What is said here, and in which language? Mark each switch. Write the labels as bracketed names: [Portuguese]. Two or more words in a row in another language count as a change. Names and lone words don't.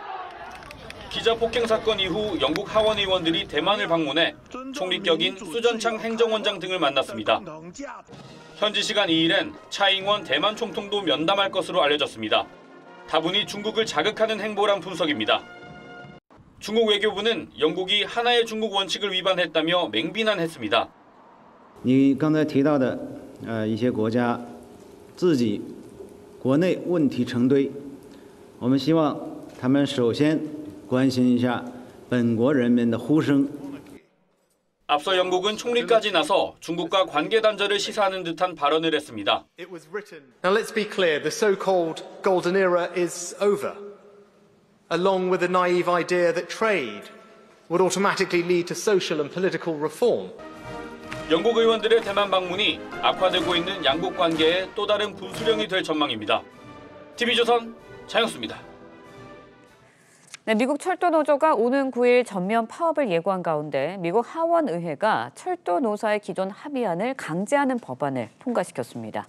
[Korean] 기자 폭행 사건 이후 영국 하원 의원들이 대만을 방문해 총리격인 수전창 행정원장 등을 만났습니다. 현지 시간 2일엔 차잉원 대만 총통도 면담할 것으로 알려졌습니다. 다분히 중국을 자극하는 행보란 분석입니다. 중국 외교부는 영국이 하나의 중국 원칙을 위반했다며 맹비난했습니다. [Chinese] 你刚才提到的一些国家自己国内问题成堆，我们希望他们首先关心一下本国人民的呼声。 [Korean] 앞서 영국은 총리까지 나서 중국과 관계 단절을 시사하는 듯한 발언을 했습니다. [English] Now let's be clear, the so-called golden era is over. Along with the naive idea that trade would automatically lead to social and political reform. [Korean] 영국 의원들의 대만 방문이 악화되고 있는 양국 관계의 또 다른 분수령이 될 전망입니다. TV조선 장혁수입니다. 네, 미국 철도 노조가 오는 9일 전면 파업을 예고한 가운데 미국 하원의회가 철도 노사의 기존 합의안을 강제하는 법안을 통과시켰습니다.